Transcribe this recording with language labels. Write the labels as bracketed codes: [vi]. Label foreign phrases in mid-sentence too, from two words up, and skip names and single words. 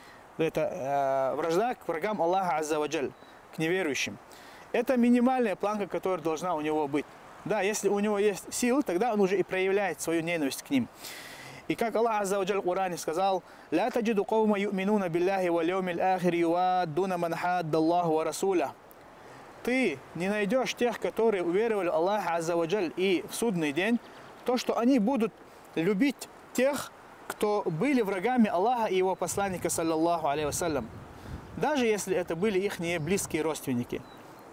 [ru] Это вражда к врагам Аллаха [ar] عز وجل, [ru] к неверующим. Это минимальная планка, которая должна у него быть. Да, если у него есть силы, тогда он уже и проявляет свою ненависть к ним. И как Аллах [ar] عز وجل [ru] в Коране сказал: [ar] «لا تجد قوما يؤمنون بالله واليوم الآخر يوادون من حاد الله ورسوله». [ru] Ты не найдешь тех, которые уверовали в Аллаха [ar] عز وجل [ru] и в судный день, то, что они будут любить тех, кто были врагами Аллаха и его посланника, [ar] صلى الله عليه وسلم, [ru] даже если это были их близкие родственники.